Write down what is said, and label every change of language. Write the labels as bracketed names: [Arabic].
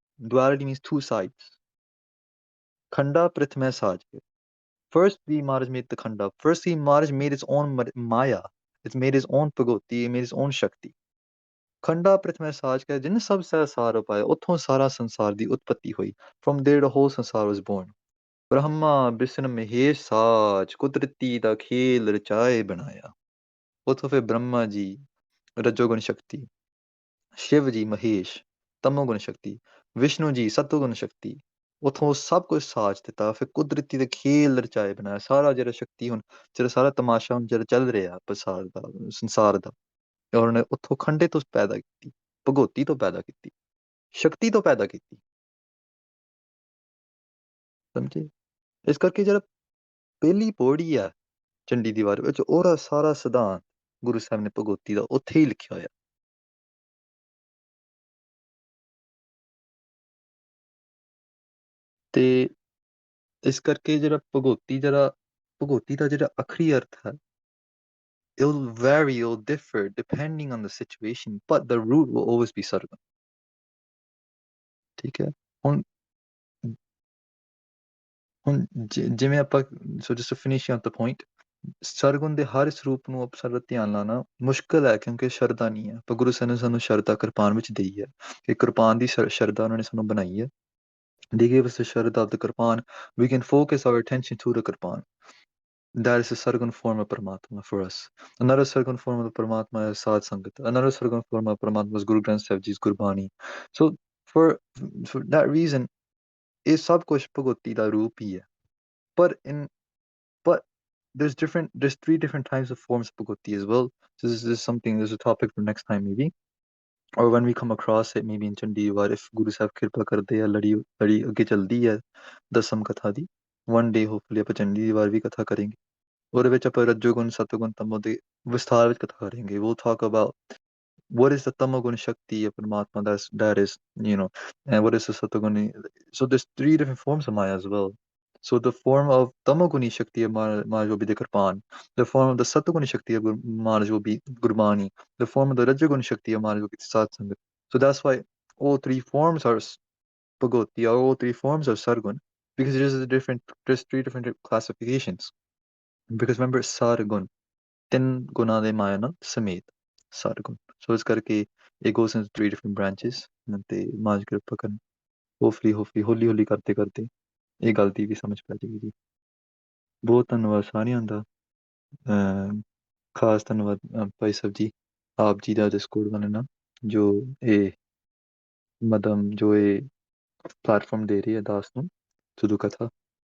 [English] Duality means two sides. Khanda Prathama Saj. First, the Maharaj made the Khanda. First, the Maharaj made its own Maya. It's made his own Bhagoti. It made its own Shakti. [Punjabi] ਖੰਡਾ ਪ੍ਰਥਮੈ ਸਾਜ ਕੈ ਜਿਨ ਸਭ ਸਾਰ ਉਪਾਇਆ। ਉੱਥੋਂ ਸਾਰਾ ਸੰਸਾਰ ਦੀ ਉਤਪਤੀ ਹੋਈ। [English] From there the whole sansar was born. [Punjabi] ਬ੍ਰਹਮਾ ਬਿਸ਼ਨ ਮਹੇਸ਼ ਸਾਜ ਕੁਦਰਤੀ ਦਾ ਖੇਲ ਰਚਾਏ ਬਣਾਇਆ। ਉੱਥੋਂ ਫਿਰ ਬ੍ਰਹਮਾ ਜੀ ਰਜੋਗੁਣ ਸ਼ਕਤੀ, ਸ਼ਿਵ ਜੀ ਮਹੇਸ਼ ਤਮੋਗੁਣ ਸ਼ਕਤੀ, ਵਿਸ਼ਨੂੰ ਜੀ ਸਤੋਗੁਣ ਸ਼ਕਤੀ। ਉੱਥੋਂ ਸਭ ਕੁਝ ਸਾਜ ਦਿੱਤਾ। ਫਿਰ ਕੁਦਰਤੀ ਦੇ ਖੇਲ ਰਚਾਏ ਬਣਾਇਆ। ਸਾਰਾ ਜਿਹੜਾ ਸ਼ਕਤੀ ਹੁਣ ਜਿਹੜਾ ਸਾਰਾ ਤਮਾਸ਼ਾ ਹੁਣ ਜਿਹੜਾ ਚੱਲ ਰਿਹਾ ਪ੍ਰਸਾਰ ਦਾ, ਸੰਸਾਰ ਦਾ, ਉਹਨਾਂ ਨੇ ਉੱਥੋਂ ਖੰਡੇ ਤੋਂ ਪੈਦਾ ਕੀਤੀ, ਭਗਉਤੀ ਤੋਂ ਪੈਦਾ ਕੀਤੀ, ਸ਼ਕਤੀ ਤੋਂ ਪੈਦਾ ਕੀਤੀ। ਸਮਝੇ? ਇਸ ਕਰਕੇ ਜਿਹੜਾ ਪਹਿਲੀ ਪੌੜੀ ਆ ਚੰਡੀ ਦੀ ਵਾਰ ਵਿੱਚ, ਉਹਦਾ ਸਾਰਾ ਸਿਧਾਂਤ ਗੁਰੂ ਸਾਹਿਬ ਨੇ ਭਗਉਤੀ ਦਾ ਉੱਥੇ ਹੀ ਲਿਖਿਆ ਹੋਇਆ। ਤੇ ਇਸ ਕਰਕੇ ਜਿਹੜਾ ਭਗੌਤੀ ਦਾ ਜਿਹੜਾ ਅਖਰੀ ਅਰਥ ਹੈ, [English] it'll vary, it'll differ depending on the situation, but the root will always be sargun. [Punjabi] ਠੀਕ ਹੈ। ਹੁਣ ਹੁਣ ਜਿਵੇਂ ਆਪਾਂ [English] so just finish of the point, [Punjabi] ਸਰਗੁਣ ਦੇ ਹਰ ਸਰੂਪ ਨੂੰ ਸਾਡਾ ਧਿਆਨ ਲਾਉਣਾ ਮੁਸ਼ਕਿਲ ਹੈ ਕਿਉਂਕਿ ਸ਼ਰਧਾ ਨਹੀਂ ਹੈ, ਪਰ ਗੁਰੂ ਸਾਹਿਬ ਨੇ ਸਾਨੂੰ ਸ਼ਰਧਾ ਕਿਰਪਾਨ ਵਿੱਚ ਦੇਈ ਹੈ ਕਿ ਕਿਰਪਾਨ ਦੀ ਸ਼ਰਧਾ ਉਹਨਾਂ ਨੇ ਸਾਨੂੰ ਬਣਾਈ ਹੈ। [English] They gave us the Sharada of the Kirpan. We can focus our attention to the Kirpan. That is a Sargun form of Paramatma for us. Another Sargun form of the Paramatma is Sad Sangat. Another Sargun form of Paramatma is Guru Granth Sahib Ji's Gurbani. So for for that reason, [Hindi] ये सब कुछ भगवती का रूप ही है। [English] But but there's three different types of forms of bhagavati as well. So this is something, there's a topic for next time maybe, or when we come across it maybe in Chandigarh, if Guru Sahib [Punjabi] ਕਿਰਪਾ ਕਰਦੇ ਆ ਲੜੀ ਅੱਗੇ ਚੱਲਦੀ ਹੈ ਦਸਮ ਕਥਾ ਦੀ, [English] one day hopefully [Punjabi] ਆਪਾਂ ਚੰਡੀਗੜ੍ਹ ਵੀ ਕਥਾ ਕਰਾਂਗੇ। ਉਹਦੇ ਵਿੱਚ ਆਪਾਂ ਰਜੋਗੁਣ ਸਤੋਗੁਣ ਤਮੋ ਦੇ ਵਿਸਥਾਰ ਵਿੱਚ ਕਥਾ ਕਰਾਂਗੇ। [English] We'll talk about what is the tamagun shakti of Paramatma, that is, and what is the satoguni. So there's three different forms of Maya as well. So the form of tamaguni shakti of Maya will be the Kirpan. The form of the satoguni shakti of Maya will be Gurbani. The form of the rajaguni shakti of Maya will be Satsangat. So that's why all three forms are Bhagavati, or all three forms are Sargun, because there's three different classifications. Because remember, Sargun, [Punjabi] ਤਿੰਨ ਗੁਣਾਂ ਦੇ ਮਾਇਆ ਨਾਲ ਸਮੇਤ ਸਾਰੇ ਗੁਣ। ਸੋ ਇਸ ਕਰਕੇ [English] it goes into three different branches [Punjabi] ਤੇ ਮਾਝ ਕਿਰਪਾ ਕਰਨ। ਹੋਪਫੁਲੀ ਹੌਲੀ ਹੌਲੀ ਕਰਦੇ ਕਰਦੇ ਇਹ ਗੱਲ ਦੀ ਵੀ ਸਮਝ ਪੈ ਜਾਏਗੀ ਜੀ। ਬਹੁਤ ਧੰਨਵਾਦ ਸਾਰਿਆਂ ਦਾ। ਖਾਸ ਧੰਨਵਾਦ ਭਾਈ ਸਾਹਿਬ ਜੀ, ਆਪ ਜੀ ਦਾ ਡਿਸਕੋਰਡ ਬਣਨਾ, ਜੋ ਇਹ ਜੋ ਇਹ ਪਲੇਟਫਾਰਮ ਦੇ ਰਹੀ ਹੈ ਦਾਸ ਨੂੰ ਸੁਧੂ ਕਥਾ।